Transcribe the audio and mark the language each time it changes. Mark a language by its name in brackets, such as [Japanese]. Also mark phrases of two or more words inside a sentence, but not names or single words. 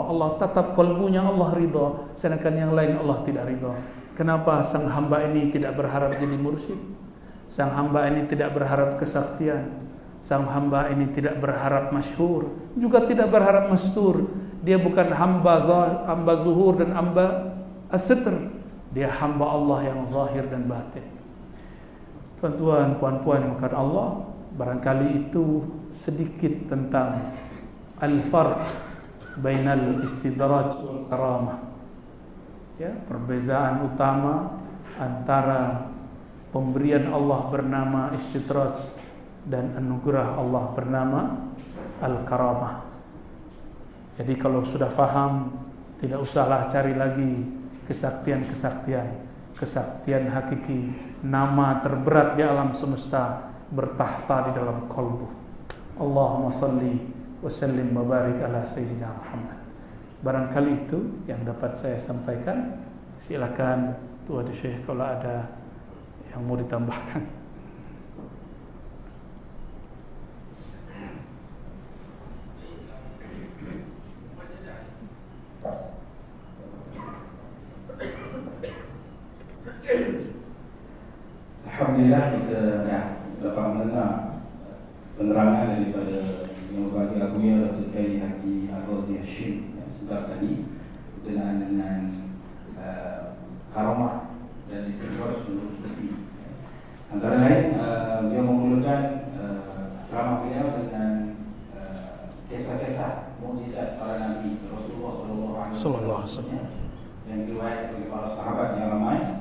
[Malay] Allah tatap kalbunya, Allah ridha, sedangkan yang lain Allah tidak ridha. Kenapa sang hamba ini tidak berharap jadi mursyid? Sang hamba ini tidak berharap kesaktian. Sang hamba ini tidak berharap masyhur, juga tidak berharap mastur. Dia bukan hamba zuhur dan hamba as-sitr. Dia hamba Allah yang zahir dan batin. Tuan-tuan, puan-puan yang mengasihi Allah, barangkali itu sedikit tentang [Arabic] الفرق بين الاستدراج والكرامة. [Malay] Ya, perbezaan utama antara pemberian Allah bernama istidraj dan anugerah Allah bernama al-karamah. Jadi kalau sudah faham, tidak usahlah cari lagi kesaktian-kesaktian, kesaktian hakiki. Nama terberat di alam semesta bertahta di dalam qalbu. [Arabic] اللهم صل وسلم وبارك على سيدنا محمد. [Malay] Barangkali itu yang dapat saya sampaikan. Silakan Tuan Syekh kalau ada yang mau ditambahkan. Alhamdulillah kita dapat mendengar penerangan daripada yang berbagi Abuya Dr. Kiai Haji Ar-Razi Hashim sebentar tadi berkenaan dengan karamah dan istighfar seluruh sufi. Antara lain dia memulakan ceramah beliau dengan kisah-kisah mukjizat para nabi Rasulullah [Arabic] صلى الله عليه وسلم [Malay] yang diriwayatkan oleh para sahabat yang ramai.